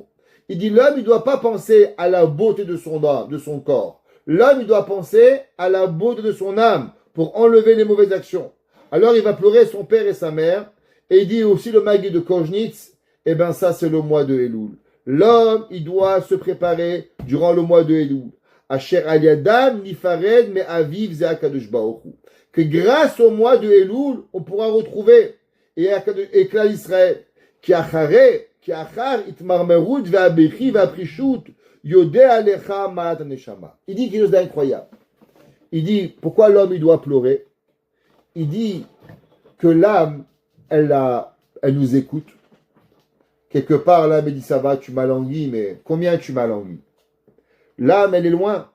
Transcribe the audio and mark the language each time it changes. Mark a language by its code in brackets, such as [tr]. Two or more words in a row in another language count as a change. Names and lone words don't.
[fr] Il dit l'homme il ne doit pas penser à la beauté de son âme, de son corps. L'homme il doit penser à la beauté de son âme pour enlever les mauvaises actions. Alors il va pleurer son père et sa mère. Et il dit aussi le Maguid de Koznitz, eh bien ça c'est le mois de Elul. L'homme, il doit se préparer durant le mois de Elul. [he] אשר על ידם נפרד מאביו זה הקדוש ברוך הוא. [fr] Que grâce au mois de Elul, on pourra retrouver et Klal Israël. [he] כי אחר התמרמרות והבכי והפרישות יודע עליך מעט נשמה. [fr] Il dit quelque chose d'incroyable. Il dit, pourquoi l'homme il doit pleurer? Il dit que l'âme, elle nous écoute. Quelque part, l'âme, elle dit, ça va, tu m'as langui, mais combien tu m'as langui? L'âme, elle est loin.